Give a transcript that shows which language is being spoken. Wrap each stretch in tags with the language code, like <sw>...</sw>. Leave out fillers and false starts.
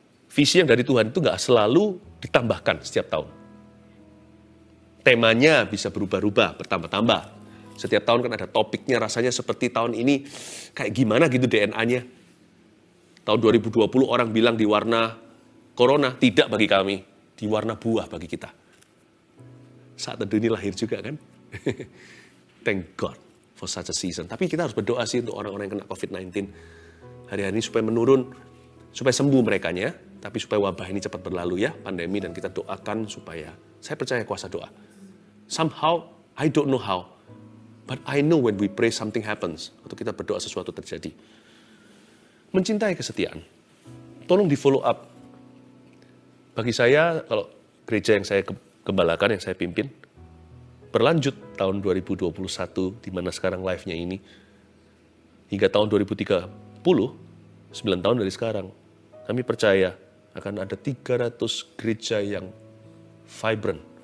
<id>Visi yang dari Tuhan itu gak selalu ditambahkan setiap tahun. Temanya bisa berubah-ubah, bertambah-tambah. Setiap tahun kan ada topiknya, rasanya seperti tahun ini kayak gimana gitu DNA-nya. Tahun 2020 orang bilang di warna corona, tidak bagi kami. Di warna buah bagi kita. Saat teduh ini lahir juga kan.</id> <en>Thank God for such a season.</en> <id>Tapi kita harus berdoa sih untuk orang-orang yang kena COVID-19. Hari-hari ini supaya menurun, supaya sembuh merekanya. Tapi supaya wabah ini cepat berlalu ya, pandemi. Dan kita doakan supaya, saya percaya kuasa doa.</id> <en>Somehow, I don't know how. But I know when we pray something happens.</en> <id>Atau kita berdoa sesuatu terjadi. Mencintai kesetiaan. Tolong di follow up. Bagi saya, kalau gereja yang saya gembalakan, yang saya pimpin, berlanjut tahun 2021, di mana sekarang live-nya ini, hingga tahun 2030, 9 tahun dari sekarang, kami percaya akan ada 300 gereja yang vibrant.</id>